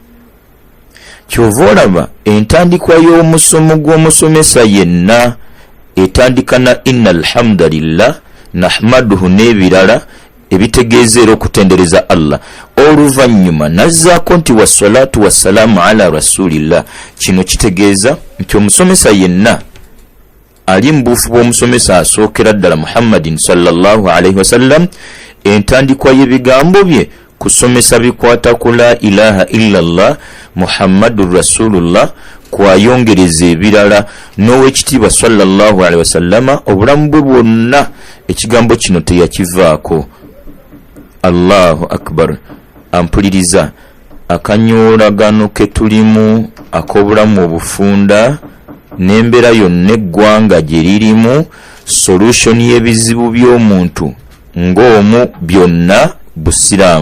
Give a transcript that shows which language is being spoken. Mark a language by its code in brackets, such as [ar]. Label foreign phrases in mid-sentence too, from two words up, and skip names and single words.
[lg] Kyova olaba entandikwa y'omusomo gw'omusomesa yenna etandika na [ar] إن الحمد لله نحمده [lg] n'ebirala ebitegeeza era okutendereza Allah. Oluvannyuma nazzaako nti [ar] والصلاة والسلام على رسول الله. [lg] Kino kitegeeza nti omusomesa yenna ali mbuufu bw'omusomesa asookera ddala Muhammadin [ar] صلى الله عليه وسلم, [lg] entandikwa y'ebigambo bye kusomesa bikwata ku [ar] لا إله إلا الله محمد رسول الله, [lg] kwayongereza ebirala. N'Oweekitiibwa [ar] صلى الله عليه وسلم [lg] obulamu bwe bwonna ekigambo kino teyakivaako. [ar] الله أكبر. [lg] Ampuliriza, akanyoolagano ke tulimu ak'obulamu obufunda n'embeera yonna eggwanga gye lirimu, solution y'ebizibu by'omuntu ng'omu byonna busiraamu.